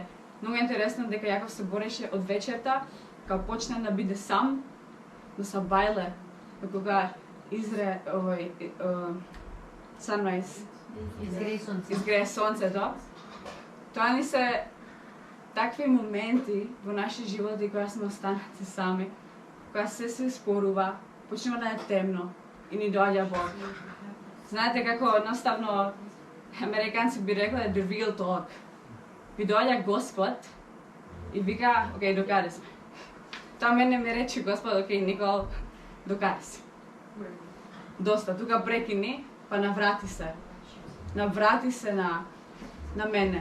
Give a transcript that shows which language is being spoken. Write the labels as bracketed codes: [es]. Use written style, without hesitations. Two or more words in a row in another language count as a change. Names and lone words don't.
[mk] Многу интересно дека Јаков се бореше од вечерта, кога почна да биде сам, но са бајле, кога изре овој sunrise, изгрее сонцето. Тоа ни се такви моменти во наши животи кога сме останати сами, кога се спорува, почнува да е темно и ни доаѓа Бог. Знаете како едноставно американци би рекле [en] the real talk. [mk] Ви доаѓа Господ и вика, окей, докаде сме. Тоа мене ми рече Господ, окей, Никол, докаде си. Доста, тука прекини, па наврати се. Наврати се на мене.